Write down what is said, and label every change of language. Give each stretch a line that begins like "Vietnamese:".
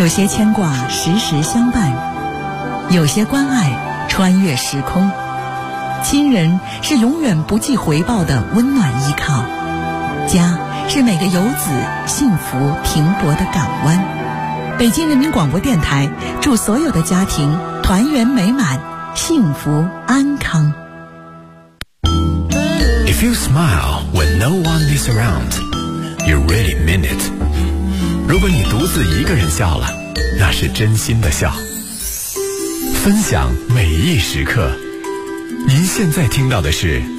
Chinese: 有些牵挂时时相伴有些关爱穿越时空亲人是永远不计回报的温暖依靠家是每个游子幸福停泊的港湾。北京人民广播电台祝所有的家庭团圆美满，幸福安康。
English: If you smile when no one is around, you really mean it.
Chinese: 如果你独自一个人笑了，那是真心的笑。分享每一时刻，您现在听到的是